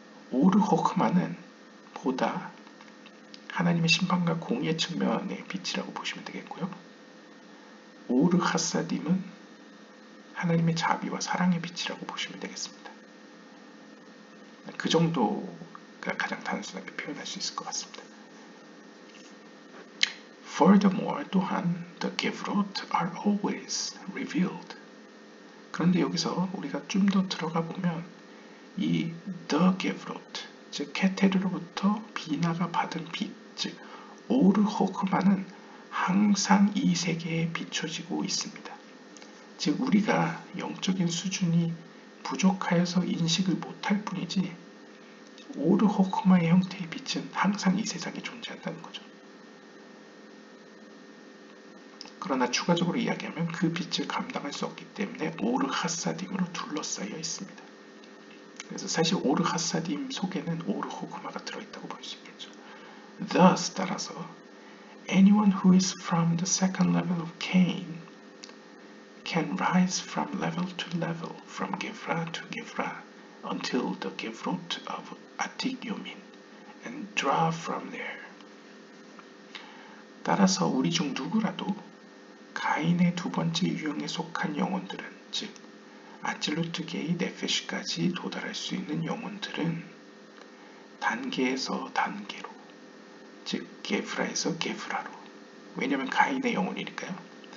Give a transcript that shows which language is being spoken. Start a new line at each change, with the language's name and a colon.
Korean: 오르 호크마는 보다 하나님의 심판과 공의의 측면의 빛이라고 보시면 되겠고요. 오르 하사딤은 하나님의 자비와 사랑의 빛이라고 보시면 되겠습니다. 그 정도가 가장 단순하게 표현할 수 있을 것 같습니다.
English: Furthermore,
Korean: 또한
English: the Gevrot are always revealed.
Korean: 그런데 여기서 우리가 좀 더 들어가 보면 이 the Gevrot, 즉 케테르로부터 비나가 받은 빛, 즉 오르 호크마는 항상 이 세계에 비춰지고 있습니다. 즉 우리가 영적인 수준이 부족하여서 인식을 못할 뿐이지 오르 호크마의 형태의 빛은 항상 이 세상에 존재한다는 거죠. 그러나 추가적으로 이야기하면 그 빛을 감당할 수 없기 때문에 오르 하사딤으로 둘러싸여 있습니다. 그래서 사실 오르 하사딤 속에는 오르 호크마가 들어있다고 볼 수 있겠죠.
English: Thus,
Korean: 따라서
English: anyone who is from the second level of Cain can rise from level to level, from Gevra to Gevra, until the Gevrot of Atik Yomin, and draw from there.
Korean: 따라서 우리 중 누구라도 가인의 두 번째 유형에 속한 영혼들은, 즉 아찔루트계의 네페시까지 도달할 수 있는 영혼들은 단계에서 단계로, 즉 게브라에서 게브라로, 왜냐하면 가인의 영혼이니까요.